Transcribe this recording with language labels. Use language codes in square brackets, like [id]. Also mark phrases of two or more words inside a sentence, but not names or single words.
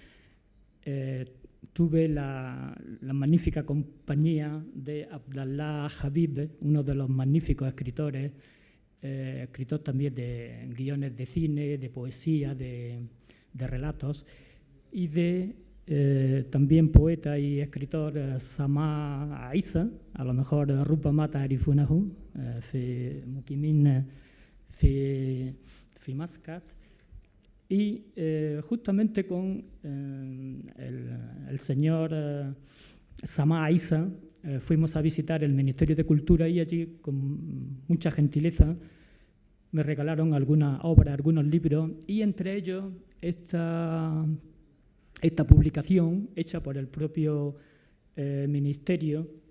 [es] tuve la magnífica compañía de Abdallah Habib, uno de los magníficos escritores, escritor también de guiones de cine, de poesía, de relatos, y de también poeta y escritor Sama Isa, a lo mejor [ar] ربما تعرفونه، في مقيمين [es] fi Muscat, y justamente con el señor Sama Isa fuimos a visitar el Ministerio de Cultura y allí, con mucha gentileza, me regalaron algunas obras, algunos libros, y entre ellos esta publicación hecha por el propio Ministerio